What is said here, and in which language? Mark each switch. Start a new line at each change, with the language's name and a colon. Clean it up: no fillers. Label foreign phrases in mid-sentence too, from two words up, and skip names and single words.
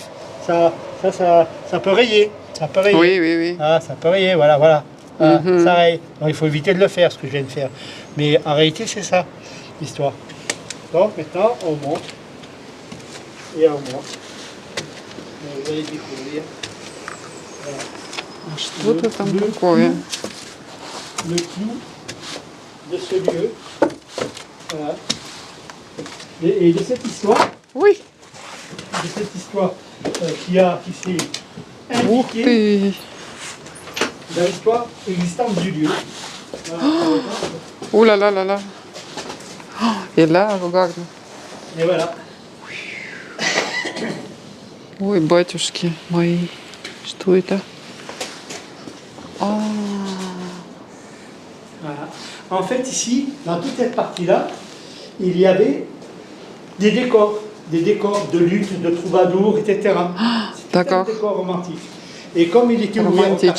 French: Ça peut rayer. Ça peut rayer. Oui, oui, oui. Ah, ça peut rayer, voilà. Ça raye. Donc il faut éviter de le faire, ce que je viens de faire. Mais en réalité, c'est ça, l'histoire. Donc maintenant, on monte. Et on monte. Vous allez découvrir. Voilà.
Russian: Что-то там такое.
French: Le clou de ce lieu. Voilà. Et de cette histoire. Oui. De cette histoire qui s'est
Russian: Ух
French: indiquée
Russian: ты.
French: dans l'histoire existante du lieu. Voilà. Ouh là là là là. Et là, regarde. Et voilà.
Russian: Ой, батюшки мои. Что это?
French: Voilà. En fait, ici, dans toute cette partie-là, il y avait des décors de lutte, de troubadours, etc. D'accord. C'était un décor romantique. Et comme il était ouvert aux 80,